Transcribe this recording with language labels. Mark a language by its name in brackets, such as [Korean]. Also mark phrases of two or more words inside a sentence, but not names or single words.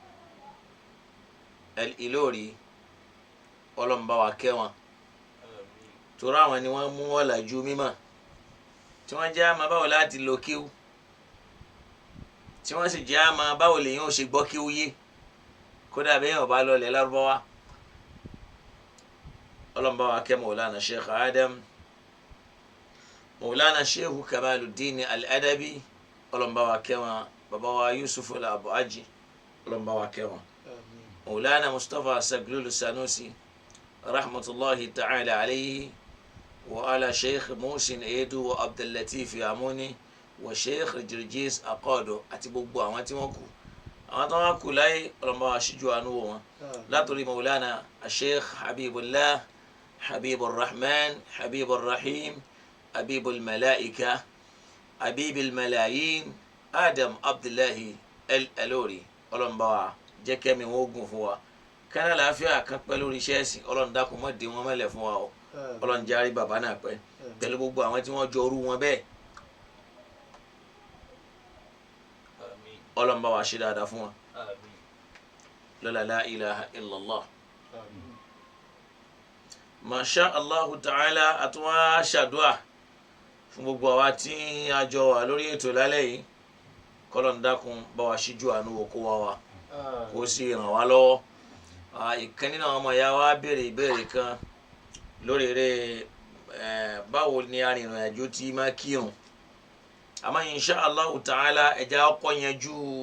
[Yoruba] Al-Ilori Ọlọ́run bá wa kẹ́ wọn torí àwọn ni wọ́n mú ọ̀làjú mímọ́ tí wọ́n jẹ́ àmọ́ báwo láti lo kíw tí wọ́n sì jẹ́ àmọ́ báwo lèyàn ò ṣe gbọ́ kíw yé kódà bẹ́ẹ̀ ọba lọlẹ̀ Lárúbáwá ọlọ́run bá wa kẹ́ Maulana Sheikh Adam Maulana Sheikh Kamaluddin Al-Adabi ọlọ́run bá wa kẹ́ wọn bàbá wa Yusuf Abu Aji ọlọ́run bá wa kẹ́ wọn Maulana Mustapha Saglulu Sanusi [Arabic] رحمة الله تعالى عليه وعلى [Yoruba] Sheikh Musin Edu wa Abdul Latif Amuni wa Sheikh Jirjis Aqado àti gbogbo àwọn tí wọ́n kù àwọn tó wá kù láyé ọlọ́run bá wa ṣíjú àánú wò wọn látòrí Maulana Sheikh Habibullah Habibur Rahman Habibur Rahim Habibul Malaika Habibul Malayin Adam Abdullahi Al-Alori ọlọ́run bá wa jẹ́ kẹ́mi wọn ogun fún wa kánà láàfíà kan pẹ́ lórí iṣẹ́ ẹ̀sìn ọlọ́run dákun mọ́ dé wọn mẹ́lẹ̀ fún wa o ọlọ́run járí bàbá náà pẹ́ pẹ̀lú gbogbo àwọn tí wọ́n jọ orú wọn bẹ́ẹ̀ ọlọ́run bá wa ṣe dáadáa fún wa lọ́la [Arabic] لا إله إلا الله ما شاء الله تعالى [Yoruba] àtúwá ṣàdúà fún gbogbo àwa tí a jọ wà lórí ètò lálẹ́ yìí kọ́lọ́n dákun bá wa ṣíjú àánú wò kó wa kó sì ràn wá lọ́wọ́ ìkan nínú àwọn ọmọ ìyá wa béèrè ìbéèrè kan lórí eré báwo ni arìnrìn àjò tí máa kírun àmọ́ [Arabic] إن شاء الله تعالى [Yoruba] ẹ̀já ọkọ̀ yanjú